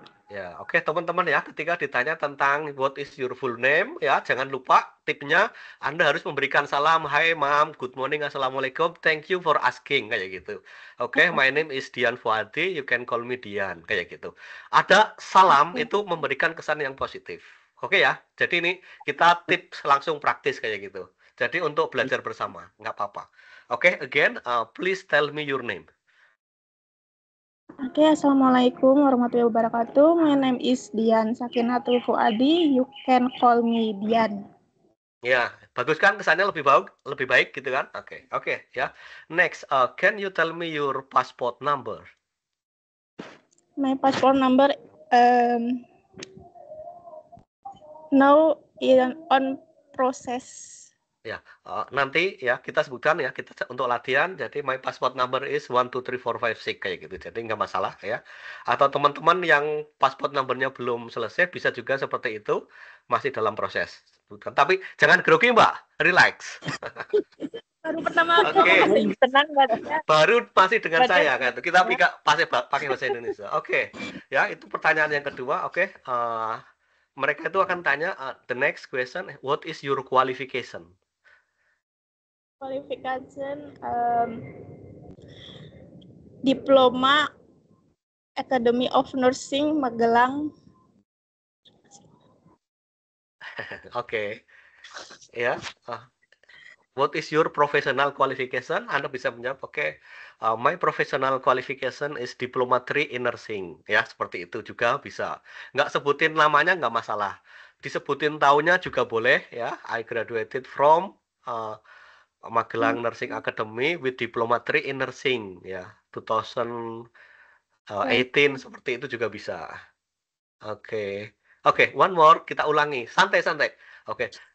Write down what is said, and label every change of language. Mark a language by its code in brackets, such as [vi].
[id] Ya, oke teman-teman ya, ketika ditanya tentang [en] what is your full name, [id] ya jangan lupa tipnya Anda harus memberikan salam, [en] hi ma'am, good morning, [id] assalamualaikum, [en] thank you for asking, [id] kayak gitu. [en] Oke, my name is Dian Fuadi, you can call me Dian, [id] kayak gitu. Ada salam itu memberikan kesan yang positif. Oke ya, jadi ini kita tips langsung praktis kayak gitu. Jadi untuk belajar bersama, nggak apa-apa. [en] Oke, again, please tell me your name. Oke, [ar] assalamualaikum warahmatullahi wabarakatuh. [en] My name is Dian Sakinatul Fuadi. You can call me Dian. [id] Ya, bagus kan kesannya lebih baik gitu kan? Oke, ya. [en] Next, can you tell me your passport number? My passport number now on process. [id] Ya, nanti ya kita sebutkan ya kita untuk latihan. Jadi [en] my passport number is [id] 12345 kayak gitu. Jadi nggak masalah ya. Atau teman-teman yang passport numbernya belum selesai bisa juga seperti itu, masih dalam proses. Tapi jangan grogi Mbak, relax. Baru pertama Oke. tenang badannya. Baru masih dengan saya kan. Kita pakai bahasa Indonesia. Oke. Ya, itu pertanyaan yang kedua. [en] Oke. [id] Mereka itu akan tanya [en] the next question, what is your qualification? Qualification Diploma Academy of Nursing Magelang. [id] Oke. Ya. [en] What is your professional qualification? [id] Anda bisa menjawab, [en] oke, my professional qualification is Diploma 3 in Nursing. [id] Ya, seperti itu juga bisa. Nggak sebutin namanya, nggak masalah. Disebutin tahunnya juga boleh, ya. [en] I graduated from Magelang Nursing Academy with Diploma 3 in Nursing, ya. [id] 2018, seperti itu juga bisa. Oke. Oke, [en] one more, [id] kita ulangi. Santai-santai. Oke.